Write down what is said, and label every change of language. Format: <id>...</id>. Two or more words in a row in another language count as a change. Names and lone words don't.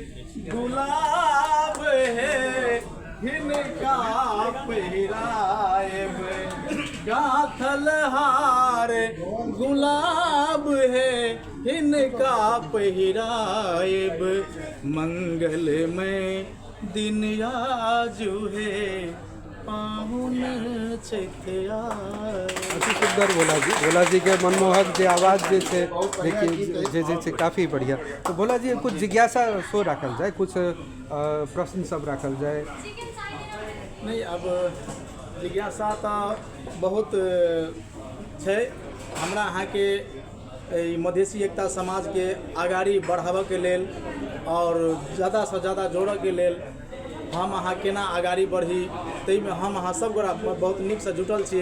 <mai>गुलाब है हिनका पहिराएब गाथल हार गुलाब है हिनका पहिराएब मंगल में दिन आजू है पाहुन छठिया। अति सुंदर भोला जी के मनमोहक जो आवाज़ जे छे देखिए जे काफ़ी बढ़िया। तो भोला जी कुछ जिज्ञासा सो रखल जाए, कुछ प्रश्न सब रखल जाए। नहीं, अब जिज्ञासा तो बहुत छै। हमरा अहाँ के मधेसी एकता समाज के आगाड़ी बढ़ाबऽ के लेल और ज़्यादा से ज़्यादा जोड़ऽ के लेल हम अहाँ केना आगाड़ी बढ़ी, तै में हम अहाँ सब गोरा बहुत नीक से जुटल छियै।</mai>